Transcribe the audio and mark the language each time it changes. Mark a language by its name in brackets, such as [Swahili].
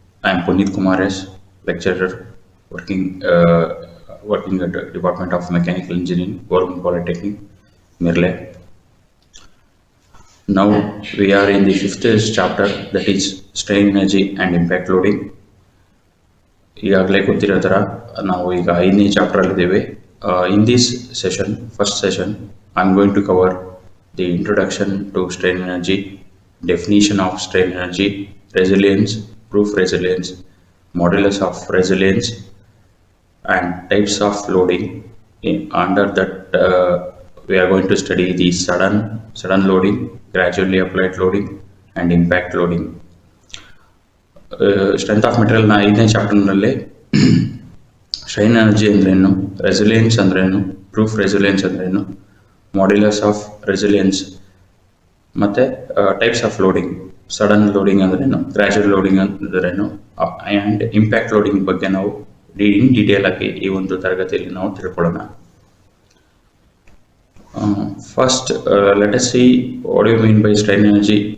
[English] I am Punit Kumares, lecturer working at the Department of Mechanical Engineering, Government Polytechnic, Mirle. Now we are in the fifth chapter, that is strain energy and impact loading. [Kannada] ಈಗಾಗಲೇ ಗೊತ್ತಿರೋ ಥರ ನಾವು ಈಗ 5ನೇ chapter ಇದ್ದೇವೆ. [English] In this session, first session, I am going to cover the introduction to strain energy, definition of strain energy, resilience, proof resilience, modulus of resilience, and types of loading. Under that, we are going to study the sudden loading, gradually applied loading, and impact loading. [Kannada] Strength of material na 5ನೇ ಚಾಪ್ಟರ್ನಲ್ಲಿ strain energy ಅಂದ್ರೇನು, resilience ಅಂದ್ರೇನು, proof resilience ಅಂದ್ರೇನು, modulus of resilience ಮತ್ತು types of loading, sudden loading ಅಂದ್ರೇನು, gradual loading ಅಂದ್ರೇನು, and impact loading ಬಗ್ಗೆ ನಾವು [English] in detail [Kannada] ಆಗಿ ಈ ಒಂದು ತರಗತಿಯಲ್ಲಿ ನಾವು ತಿಳ್ಕೊಳ್ಳೋಣ. [English] First, let us see what do you mean by strain energy.